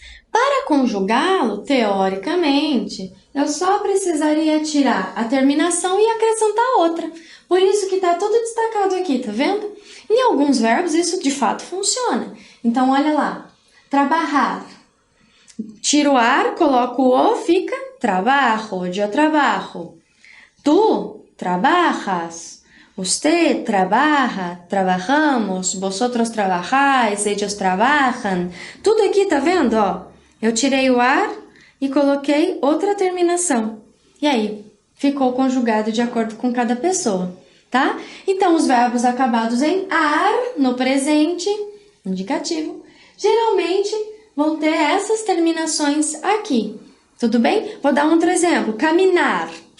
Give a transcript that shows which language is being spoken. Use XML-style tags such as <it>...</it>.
<pt>Para conjugá-lo, teoricamente, eu só precisaria tirar a terminação e acrescentar outra. Por isso que está tudo destacado aqui, tá vendo? Em alguns verbos isso de fato funciona. Então, olha lá. Trabalhar. Tiro o ar, coloco o o, fica trabajo,</pt> <es>yo trabajo. Tú trabajas. Usted trabaja, trabajamos, vosotros trabajáis, ellos trabajan.</es> <pt>Tudo aqui, tá vendo, ó? Eu tirei o ar e coloquei outra terminação. E aí, ficou conjugado de acordo com cada pessoa, tá? Então, os verbos acabados em ar, no presente, indicativo, geralmente vão ter essas terminações aqui. Tudo bem? Vou dar um outro exemplo. Caminar.</pt>